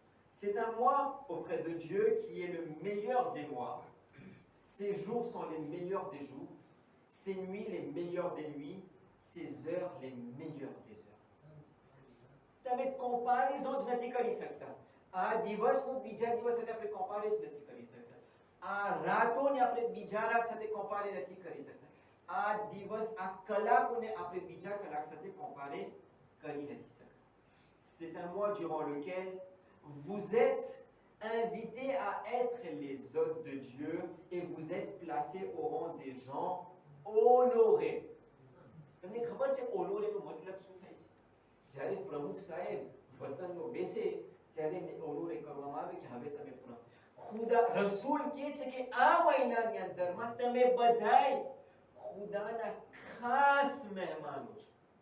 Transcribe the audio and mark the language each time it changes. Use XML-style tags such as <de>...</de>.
<fr>C'est un mois auprès de Dieu qui est le meilleur des mois. Ces jours sont les meilleurs des jours, ces nuits les meilleures des nuits, ces heures les meilleures des heures.</fr> <gu>તમે comparison જ નથી કરી શકતા. આ દિવસનો બીજા દિવસ સાથે આપણે કમ્પેર જ નથી કરી શકતા. આ રાતોને આપણે બીજા રાત સાથે કમ્પેર નથી કરી શકતા. આ દિવસ, આ કલાકોને આપણે બીજા કલાક સાથે કમ્પેર કરી નથી શકતા.</gu> <fr>C'est un mois durant lequel vous êtes invités à être les hôtes de Dieu et vous êtes placés au rang des gens honorés.</fr> <gu>તમને ખબર છે honoré નો મતલબ શું થાય છે? જ્યારે પ્રમુખ સાહેબ વતનનો બેસે ત્યારે honoré કરવામાં આવે કે હવે તમે ખુદા રસૂલ કહે છે કે આ મહિનાની અંદરમાં તમે બધાય ખુદાના ખાસ મહેમાનો છો.</gu>